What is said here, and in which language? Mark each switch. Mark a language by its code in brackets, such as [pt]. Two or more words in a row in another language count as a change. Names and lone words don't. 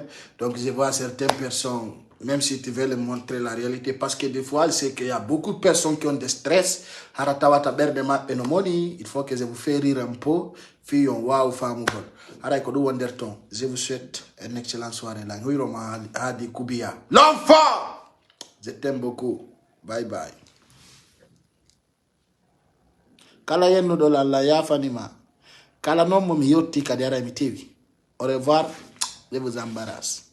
[fr] Donc, je vois certaines personnes, même si tu veux leur montrer la réalité, parce que des fois, je sais qu'il y a beaucoup de personnes qui ont des stress. Il faut que je vous fasse rire un peu. Je vous souhaite une excellente soirée. L'enfant! Je t'aime beaucoup. Bye bye. [ff] Kala yenno do la yafanima. Kala non mo mi yotti kadi ara mi tewi. [fr] Au revoir, je vous embarrasse.